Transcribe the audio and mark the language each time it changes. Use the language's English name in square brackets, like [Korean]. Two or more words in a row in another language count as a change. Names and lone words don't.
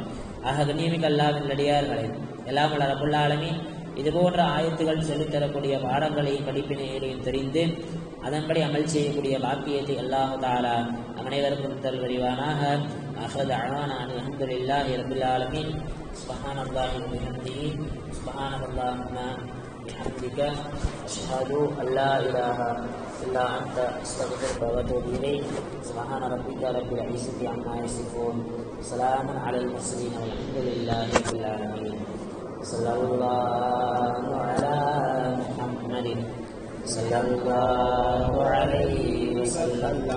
[Tamil] ஆக கண்ணியமிக்க அல்லாஹ்வின் நல்லடியார்களே, எல்லாம் வல்ல [Arabic] رب العالمين [Tamil] இது போன்ற ஆயத்துகள் சொல்லித்தரக்கூடிய பாடங்களையும் படிப்பினைகளையும் தெரிந்து அதன்படி அமல் செய்யக்கூடிய பாக்கியத்தை [Arabic] الله تعالى [Tamil] அனைவருக்கும் தல் வரிவானாக. [Arabic] آخر دعوانا الحمد لله رب العالمين. سبحان الله وبحمده سبحان اللهم بحمدك أشهد أن لا إله إلا أنت أستغفرك وأتوب إليك. سبحان ربك رب العزة عما يصفون، سلام على المرسلين والحمد لله رب العالمين. صلى الله على محمد صلى الله عليه وسلم.